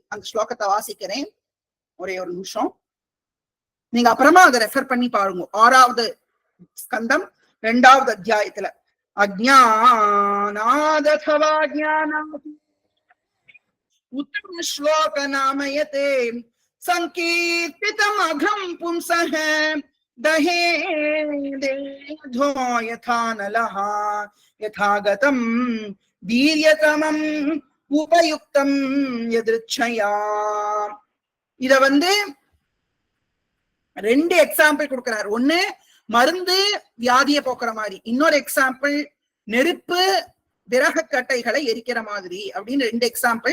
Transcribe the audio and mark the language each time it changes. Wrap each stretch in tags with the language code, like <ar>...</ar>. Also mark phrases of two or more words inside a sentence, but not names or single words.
<ta>அந்த ஸ்லோகத்தை வாசிக்கிறேன், ஒரே ஒரு நிமிஷம். நீங்க அப்புறமா அதை ரெஃபர் பண்ணி பாருங்க. 6வது ஸ்கந்தம் 2வது அத்தியாயத்துல</ta> <sa>अज्ञानादथवा ज्ञानात् उत्तम श्लोक नाम यत् संकीर्तितम् अघं पुंसः दहे देधो यथा नलः यथागतम् वीर्यतमम् उपयुक्तं यदृच्छया.</sa> <ta>இத 2 எக்ஸாம்பிள் கொடுக்கிறார். ஒண்ணு மருந்து வியாதியை போக்குற மாதிரி, இன்னொரு எக்ஸாம்பிள் நெருப்பு விறகக்கட்டைகளை எரிக்கிற மாதிரி அப்படின்னு 2 எக்ஸாம்பிள்.</ta>